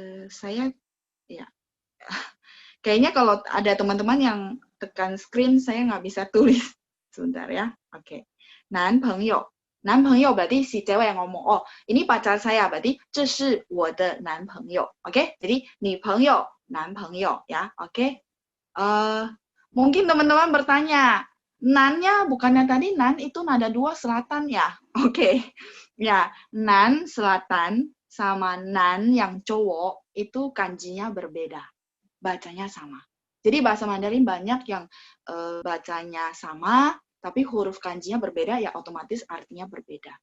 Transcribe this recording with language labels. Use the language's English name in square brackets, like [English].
[Indonesian] Saya ya. Kayaknya kalau ada teman-teman yang tekan screen saya nggak bisa tulis. Sebentar ya. Oke. 男朋友. 男朋友 berarti si cewek yang ngomong. Oh, ini pacar saya berarti [Chinese] 这是我的男朋友. [Indonesian] Oke. Jadi 女朋友, 男朋友 ya. Oke. Mungkin teman-teman bertanya, nan-nya bukannya tadi nan itu nada 2 selatan ya? Oke. Ya, nan selatan sama nan yang cowok itu kanjinya berbeda. Bacanya sama. Jadi bahasa Mandarin banyak yang bacanya sama, tapi huruf kanjinya berbeda, ya otomatis artinya berbeda.